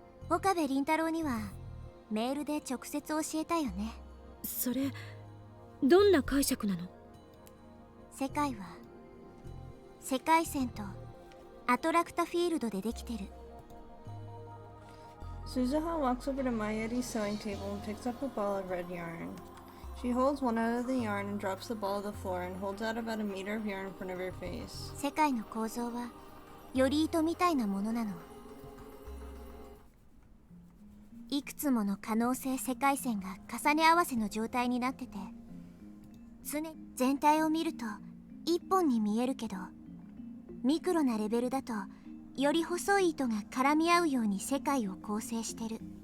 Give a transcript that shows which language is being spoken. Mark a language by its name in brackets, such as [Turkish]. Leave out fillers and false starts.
[Japanese] 岡部倫太郎にはメールで直接教えたよね。それどんな解釈なの？世界は世界線とアトラクタフィールドでできてる。 [English] Suzaha walks over to Mayuri's sewing table and picks up a ball of red yarn. She holds one out of the yarn and drops the ball on the floor and holds out about a meter of yarn in front of her face. [Japanese] 世界の構造はより糸みたいなものなの。くつもの可能性世界線が重ね合わせの状態になってて、常に全体を見ると一本に見えるけど、ミクロなレベルだとより細い糸が絡み合うように世界を構成してる。